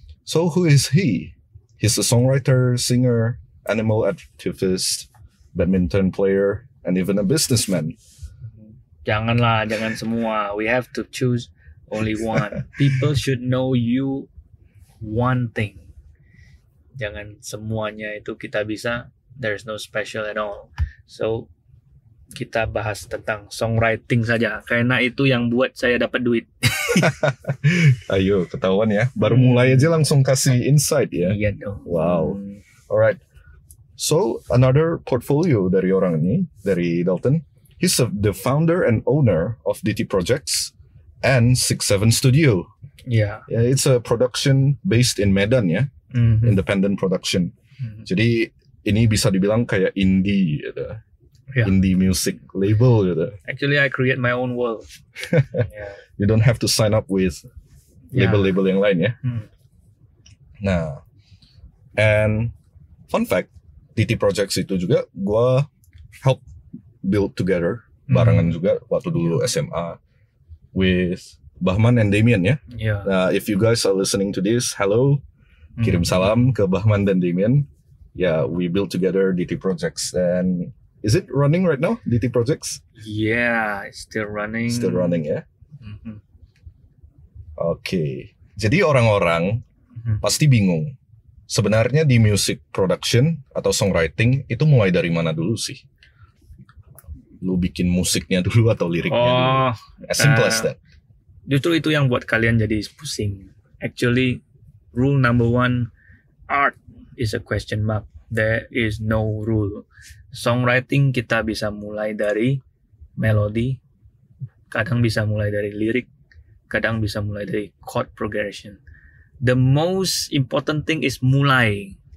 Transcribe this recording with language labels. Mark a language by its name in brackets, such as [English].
[English] So, who is he? He's a songwriter, singer, animal activist, badminton player, and even a businessman. [Indonesian] Jangan semua. [English] We have to choose only one. People should know you one thing. [Indonesian] Jangan semuanya itu kita bisa. [English] There's no special at all. [Indonesian] So, kita bahas tentang songwriting saja. Karena itu yang buat saya dapat duit. Ayo, ketahuan ya. Baru mulai aja langsung kasih insight ya. Iya dong. [English] Wow. Alright. So, another portfolio [Indonesian] dari orang ini, dari Dalton. [English] He's the founder and owner of DT Projects and 67 Studio. Yeah. Yeah, it's a production based in Medan ya. Mm-hmm. Independent production. Mm-hmm. [Indonesian] Jadi, ini bisa dibilang kayak indie gitu. [English] Yeah. Indie music label gitu. Actually, I create my own world. Yeah. You don't have to sign up with [Indonesian] label-label yang lain ya. [English] Nah, and fun fact, DT Projects [Indonesian] itu juga gue [English] help build together [Indonesian] barengan juga waktu dulu SMA [English] with Bahman and Damien ya. Yeah. Nah, if you guys are listening to this, hello, [Indonesian] kirim salam ke [English] Bahman dan Damien. Yeah, we built together DT Projects, and is it running right now, DT Projects? Yeah, it's still running. Still running ya. Mm-hmm. [Indonesian] Oke, jadi orang-orang pasti bingung. Sebenarnya di music production atau songwriting itu mulai dari mana dulu sih? Lu bikin musiknya dulu atau liriknya dulu? [English] As simple as that. [Indonesian] Justru itu yang buat kalian jadi pusing. [English] Actually, rule number one, art is a question mark. There is no rule. [Indonesian] Songwriting kita bisa mulai dari melodi, kadang bisa mulai dari lirik, kadang bisa mulai dari chord progression. [English] The most important thing is [Indonesian] mulai.